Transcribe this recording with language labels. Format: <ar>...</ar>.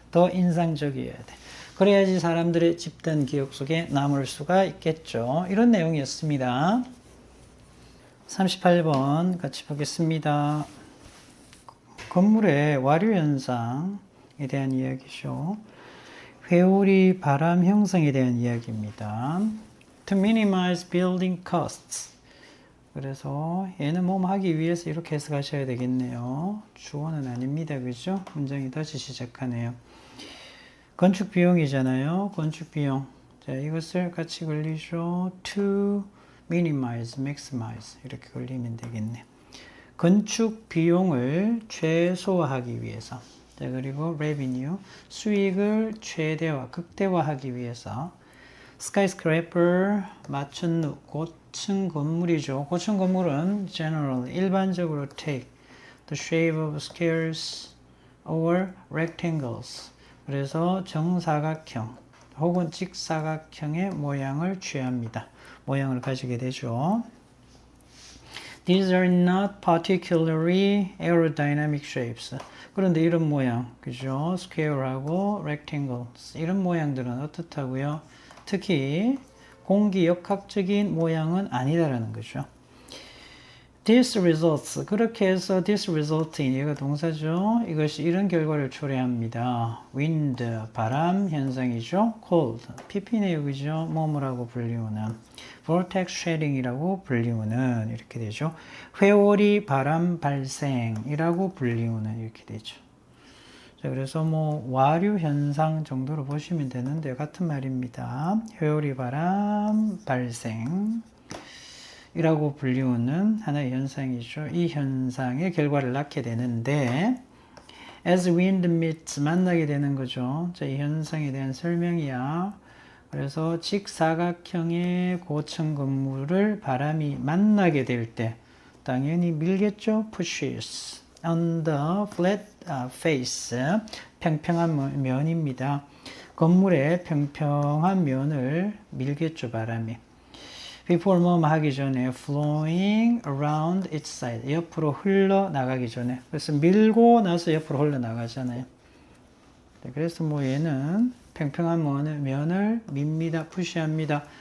<ko>더 인상적이어야 돼. 그래야지 사람들의 집단 기억 속에 남을 수가 있겠죠. 이런 내용이었습니다. 38번 같이 보겠습니다. 건물의 와류 현상에 대한 이야기죠. 회오리 바람 형성에 대한 이야기입니다.</ko> <en>To minimize building costs.</en> <ko>그래서 얘는 뭐 하기 위해서 이렇게 해석하셔야 되겠네요. 주어는 아닙니다. 그죠? 문장이 다시 시작하네요. 건축 비용이잖아요. 건축 비용. 자, 이것을 같이 걸리죠. To minimize, maximize 이렇게 걸리면 되겠네. 건축 비용을 최소화하기 위해서. 자, 그리고 revenue, 수익을 최대화, 극대화하기 위해서. skyscraper, 마천루, 고층 건물이죠.</ko> <en>고층 건물은 generally,</en> <ko>일반적으로</ko> <en>take the shape of squares or rectangles.</en> <ko>그래서 정사각형 혹은 직사각형의 모양을 취합니다. 모양을 가지게 되죠.</ko> <en>These are not particularly aerodynamic shapes.</en> <ko>그런데 이런 모양, 그죠? square하고 rectangles 이런 모양들은 어떻다고요? 특히 공기역학적인 모양은 아니다라는 거죠.</ko> <en>This results,</en> <ko>그렇게 해서</ko> <en>this result in,</en> <ko>얘가 동사죠. 이것이 이런 결과를 초래합니다. wind, 바람 현상이죠. cold, pp네요. 그죠? 뭐뭐라고 불리우는 vortex shading이라고 불리우는 이렇게 되죠. 회오리 바람 발생이라고 불리우는 이렇게 되죠. 자, 그래서 뭐 와류 현상 정도로 보시면 되는데 같은 말입니다. 회오리 바람 발생 이라고 불리우는 하나의 현상이죠. 이 현상의 결과를 낳게 되는데</ko> <en>as wind meets</en> <ko>만나게 되는 거죠. 자, 이 현상에 대한 설명이야. 그래서 직사각형의 고층 건물을 바람이 만나게 될 때 당연히 밀겠죠.</ko> <en>pushes on the flat face</en> <ko>평평한 면입니다. 건물의 평평한 면을 밀겠죠. 바람이. before 뭐뭐 하기 전에</ko> <en>flowing around its side</en> <ko>옆으로 흘러나가기 전에 그래서 밀고 나서 옆으로 흘러나가잖아요. 그래서 뭐 얘는 평평한 면을 밉니다. 푸시합니다.</ko>